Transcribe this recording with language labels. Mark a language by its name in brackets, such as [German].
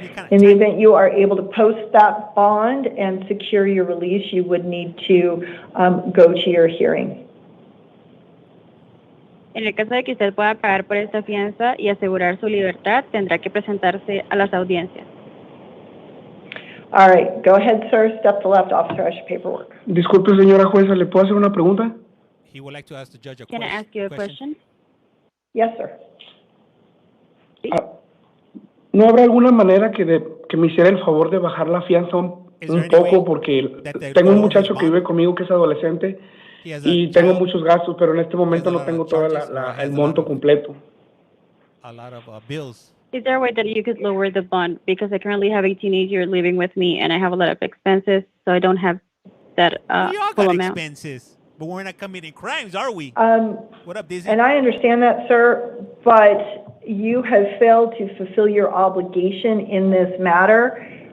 [English] In the event you are able to post that bond and secure your release, you would need to go to your hearing. [Spanish] En el caso de que usted pueda pagar por esta fianza y asegurar su libertad, tendrá que presentarse a las audiencias. [English] All right, go ahead, sir. Step to the left, officer, has your paperwork. [Spanish] Disculpe, señora jueza, ¿le puedo hacer una pregunta? [English] He would like to ask the judge a Can I ask you a question? Yes, sir. [Spanish] ¿No habrá alguna manera que me hiciera el favor de bajar la fianza un poco? Porque tengo un muchacho que vive conmigo que es adolescente y tengo muchos gastos, pero en este momento no tengo todo el monto completo. [English] A lot of bills. Is there a way that you could lower the bond? Because I currently have a teenager living with me and I have a lot of expenses, so I don't have that We all full got amount. expenses, but we're not committing crimes, are we? What up, Dizzy? And I understand that, sir, but you have failed to fulfill your obligation in this matter.